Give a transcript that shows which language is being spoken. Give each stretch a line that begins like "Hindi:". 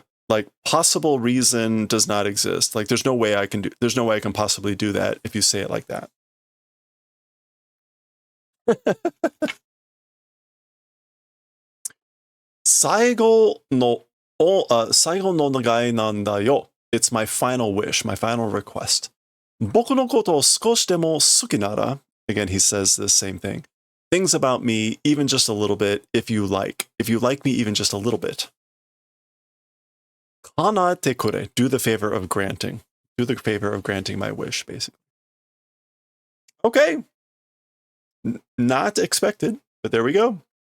English: Like possible reason does not exist. Like there's no way I can possibly do that if you say it like that.
Japanese: 最後の願いなんだよ.
English: It's my final wish, my final request.
Japanese: 僕のことを少しでも好きなら,
English: again, he says the same thing. Things about me, even just a little bit, if you like me even just a little bit.
Japanese: 叶えてくれ,
English: do the favor of granting my wish, basically. Okay. Not expected, but there we go.